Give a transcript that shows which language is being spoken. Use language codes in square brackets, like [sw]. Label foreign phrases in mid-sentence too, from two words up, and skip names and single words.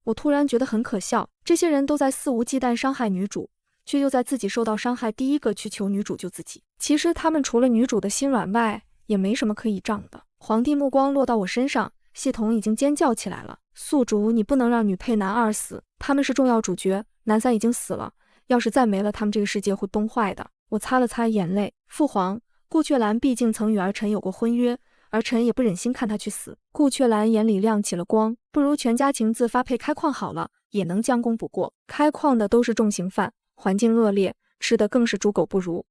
[zh] 我突然覺得很可笑，這些人都在肆無忌憚傷害女主，卻又在自己受到傷害第一個去求女主救自己。其實他們除了女主的心軟外，也沒什麼可以仗的。皇帝目光落到我身上，系統已經尖叫起來了。宿主，你不能讓女配男二死，他們是重要主角，男三已經死了，要是再沒了，他們這個世界會崩壞的。我擦了擦眼淚，父皇，顧雀蘭畢竟曾與兒臣有過婚約，兒臣也不忍心看他去死。顧雀蘭眼裡亮起了光，不如全家情字發配開礦好了，也能將功補過。開礦的都是重刑犯，環境惡劣，吃的更是豬狗不如。